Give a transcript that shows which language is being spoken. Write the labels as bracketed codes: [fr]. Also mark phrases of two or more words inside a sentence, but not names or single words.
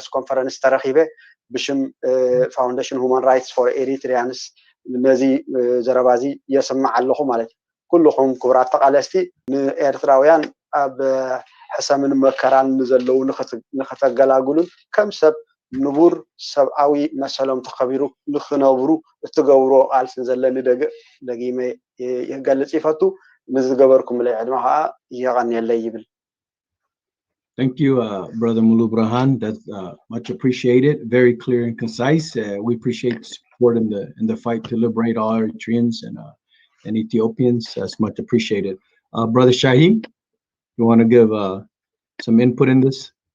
[ti] ኮንፈረንስ ተረኺበ ብሽም ፋውንዴሽን ሁማን ራይትስ ፎር ኤሪትሪያንስ ነዚ ዘረባ እዚ የስማዕ ኣለኹ ማለት እዩ ኩልኹም ክቡራት ተቃለስቲ ንኤርትራውያን ኣብ ሕሰምን መከራን ንዘለዉ ንኸተገላግሉን ከም ሰብ ንቡር ሰብኣዊ መሰሎም ተኸቢሩ ንኽነብሩ እትገብሮ ቃልሲ ዘለኒ ደጊመ ይገልጽ ይፈቱ ንዝገበርኩም ለይ ዕድማ ከዓ የቐኒየለይ ይብል [en] Thank you, Brother Mulu Burhan. That's much appreciated. Very clear and concise. We appreciate the support in the fight to liberate all Eritreans and Ethiopians. That's much appreciated. Brother Shaheen, you want to give some input in this?